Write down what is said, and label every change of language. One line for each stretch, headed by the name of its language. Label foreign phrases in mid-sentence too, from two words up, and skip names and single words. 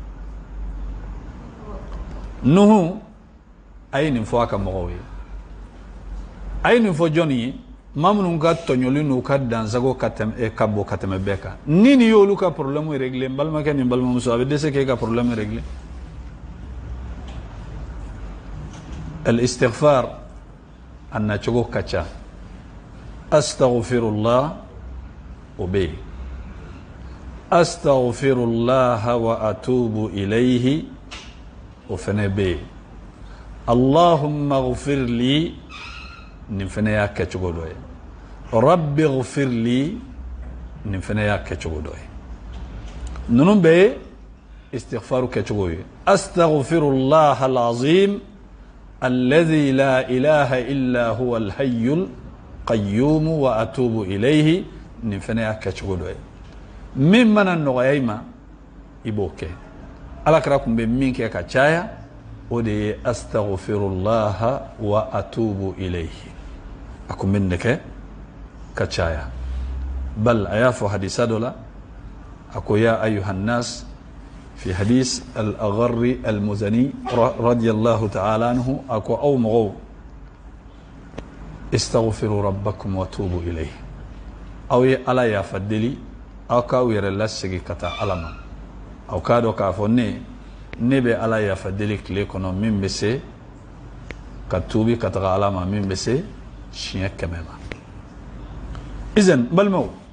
Bambara: Nuhu a ye nin fɔ a ka mɔgɔw ye a ye nin fɔ jɔnni ye maa minnu ka tɔɲɔli n'u ka dansago ka bɔ ka tɛmɛ bɛɛ kan ni nin y'olu ka
French: problème régler
Bambara: n balimakɛ ni n balimamuso a bɛ dɛsɛ k'e ka
French: problème régler
Bambara: al-istighfar a nacogo ka ca astaghfirullah o bɛ yen
Arabic: أستغفر الله وأتوب إليه
Bambara: o fɛnɛ bɛ yen
Arabic: اللهم اغفر لي
Bambara: nin fana y'a kɛcogo dɔ ye
Arabic: رب اغفر
Bambara: li nin fana y'a kɛcogo dɔ ye ninnu bɛɛ ye istighfaru kɛcogo ye
Arabic: أستغفر الله العظيم الذي لا إله إلا هو الحي القيوم وأتوب إليه
Bambara: nin fana y'a kɛcogo dɔ ye min mana nɔgɔya i ma i b'o kɛ Alakira kun bɛ min kɛ ka caya o de ye
Arabic: أستغفر الله وأتوب إليه
Bambara: a kun bɛ nin de kɛ ka caya bal a y'a fɔ hadisa dɔ la a ko
Arabic: يا أيها الناس في حديث الأغر المزني رضي الله تعالى عنه
Bambara: a ko aw mɔgɔw
Arabic: استغفروا ربكم وتوبوا إليه
Bambara: aw ye ala yafa deli aw k'aw yɛrɛ lasegi ka taa ala ma aw k'a dɔn k'a fɔ ne bɛ ala yafa deli tile kɔnɔ min bɛ se ka tuubi ka taga ala ma min bɛ se siɲɛ 100 ma izan balimaw